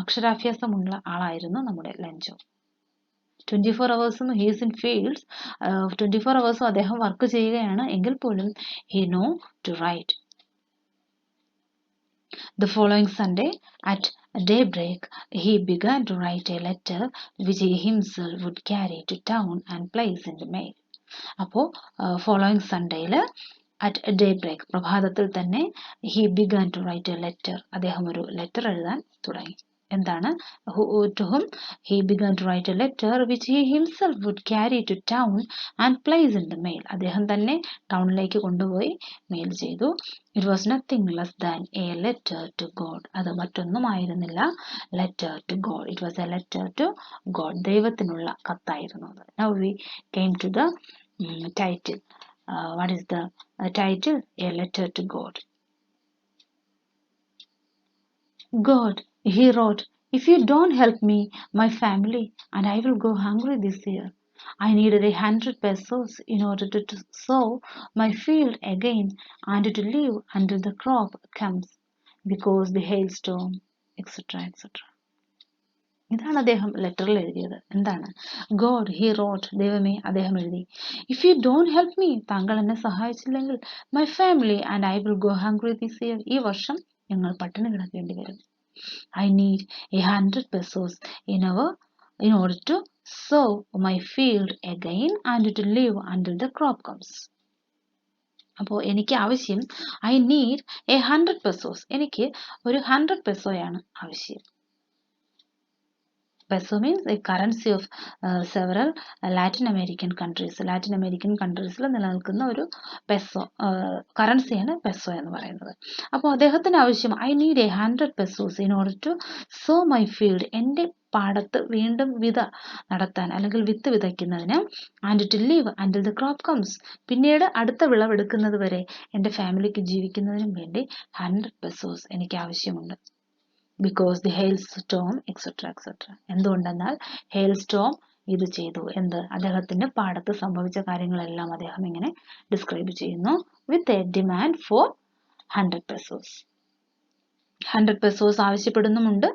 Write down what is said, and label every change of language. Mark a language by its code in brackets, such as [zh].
[ml] അക്ഷരാഭ്യാസമുള്ള ആളായിരുന്നു നമ്മുടെ ലഞ്ചോ. [en] 24 hours he is in fields. [ml] 24 hours അദ്ദേഹം വർക്ക് ചെയ്യുകയാണ് എങ്കിൽ പോലും [en] he know to write. The following Sunday, at daybreak, he began to write a letter which he himself would carry to town and place in the mail. അപ്പോൾ following Sundayയിൽ at daybreak, [ml] പ്രഭാതത്തിൽ തന്നെ, [en] he began to write a letter. [ml] അദ്ദേഹം ഒരു letter എഴുതാൻ തുടങ്ങി. എന്താണ്? [en] To whom he began to write a letter which he himself would carry to town and place in the mail. [ml] അദ്ദേഹം തന്നെ ടൗണിലേക്ക് കൊണ്ടുപോയി മെയിൽ ചെയ്തു. [en] It was nothing less than a letter to God. [ml] അത് മറ്റൊന്നുമായിരുന്നില്ല, [en] letter to God. It was a letter to God. [ml] ദൈവത്തിനുള്ള കത്തായിരുന്നു അത്. [en] Now we came to the title. What is the title? A letter to God. God, he wrote, if you don't help me, my family, and I will go hungry this year. I needed 100 pesos in order to sow my field again and to live until the crop comes, because the hailstorm, etc., etc. [ml] ഇതാണ് അദ്ദേഹം ലെറ്ററിൽ എഴുതിയത്. എന്താണ്? [en] God he wrote, [ml] ദൈവമേ അദ്ദേഹം എഴുതി, [en] if you don't help me, [ml] താങ്കൾ എന്നെ സഹായിച്ചില്ലെങ്കിൽ, [en] my family and I will go hungry this year, [ml] ഈ വർഷം ഞങ്ങൾ പട്ടിണി കിടക്കേണ്ടി വരും. [en] I need 100 pesos in order to sow my field again and to live until the crop comes. [ml] അപ്പോൾ എനിക്ക് ആവശ്യം [en] I need 100 pesos. [ml] എനിക്ക് ഒരു 100 പെസോയാണ് ആവശ്യം. [en] Peso means a currency of several Latin American countries. [ml] Latin American countries-ൽ നിലനിൽക്കുന്ന ഒരു peso കറൻസിയാണ് peso എന്ന് പറയുന്നത്. അപ്പോൾ അദ്ദേഹത്തിന് ആവശ്യം [en] I need 100 pesos in order to sow my field. [ml] എൻ്റെ പാടത്ത് വീണ്ടും വിത നടത്താൻ അല്ലെങ്കിൽ വിത്ത് വിതയ്ക്കുന്നതിന്, [en] and to live until the crop comes. [ml] പിന്നീട് അടുത്ത വിളവെടുക്കുന്നത് വരെ എൻ്റെ ഫാമിലിക്ക് ജീവിക്കുന്നതിനും വേണ്ടി 100 pesos എനിക്ക് ആവശ്യമുണ്ട്. [en] because the hailstorm etc. [ml] എന്തുകൊണ്ടെന്നാൽ [en] hailstorm [ml] ഇത് ചെയ്തു. എന്ത്? അദ്ദേഹത്തിന്റെ പാടത്ത് സംഭവിച്ച കാര്യങ്ങളെല്ലാം അദ്ദേഹം ഇങ്ങനെ ഡിസ്ക്രൈബ് ചെയ്യുന്നു. [en] with a demand for 100 pesos. [ml] 100 pesos ആവശ്യപ്പെടുന്നുമുണ്ട്.